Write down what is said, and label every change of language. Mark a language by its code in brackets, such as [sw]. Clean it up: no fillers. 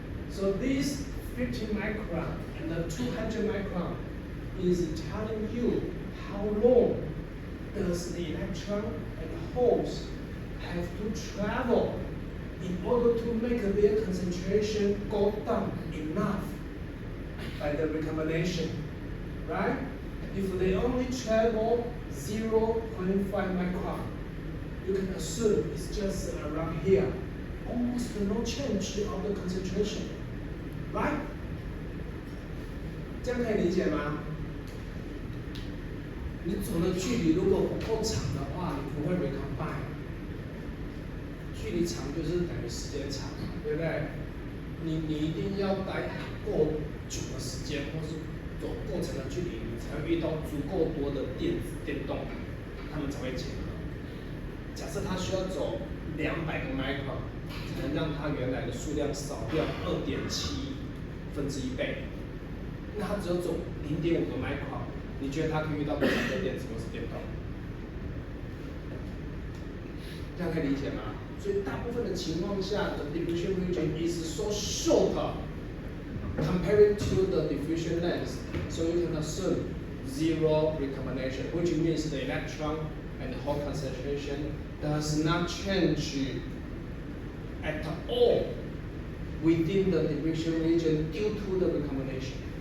[en] So this 50 micron and the 200 micron is telling you how long does the electron and holes have to travel in order to make their concentration go down enough by the recombination, right? If they only travel 0.5 micron, you can assume it's just around here, almost no change of the concentration, right? [zh] 这样可以理解吗？你走的距离如果不够长的话，你不会 recombine。距离长就是等于时间长，对不对？你一定要待够久的时间，或是走够长的距离，你才会遇到足够多的电子电动，它们才会结合。假设它需要走200个 micron， 才能让它原来的数量少掉2.7倍，那它只有走0.5个 micron， 你觉得它可以遇到多少个电子或是电动？这样可以理解吗？所以大部分的情况下， [en] the diffusion region is so short compared to the diffusion length, so you can assume zero recombination, which means the electron and the hole concentration does not change at all within the diffusion region due to the recombination.